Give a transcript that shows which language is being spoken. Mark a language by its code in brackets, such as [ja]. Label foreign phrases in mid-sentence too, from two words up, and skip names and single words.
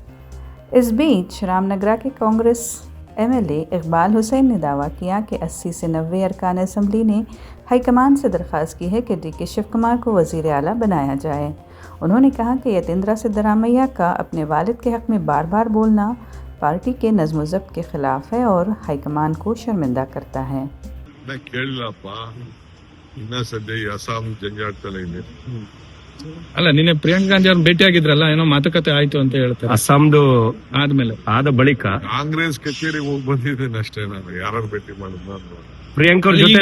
[ur] اس بیچ رام نگرا کے کانگریس MLA اقبال حسین نے دعویٰ کیا کہ 80 سے 90 ارکان اسمبلی نے ہائی کمان سے درخواست کی ہے کہ D.کے. شیو کمار کو وزیر اعلیٰ بنایا جائے۔ انہوں نے کہا کہ یتیندر سدارامیا کا اپنے والد کے حق میں بار بار بولنا پارٹی کے نظم و ضبط کے خلاف ہے اور ہائی کمان کو شرمندہ کرتا ہے. [kn] ಅಲ್ಲ ನಿನ್ನೆ ಪ್ರಿಯಾಂಕಾ ಗಾಂಧಿ ಅವ್ರನ್ನ ಭೇಟಿಯಾಗಿದ್ರಲ್ಲ, ಏನೋ ಮಾತುಕತೆ ಆಯ್ತು ಅಂತ ಹೇಳ್ತಾರೆ ಅಸ್ಸಾಂದು ಆದ್ಮೇಲೆ ಆದ ಬಳಿಕ ಕಾಂಗ್ರೆಸ್ ಕಚೇರಿಗೆ ಹೋಗಿ ಬಂದಿದ್ದೇನೆ ಅಷ್ಟೇ. ನಾನು ಯಾರು ಭೇಟಿ ಮಾಡಿದ್ರು ಪ್ರಿಯಾಂಕಾ ಅವ್ರ ಜೊತೆ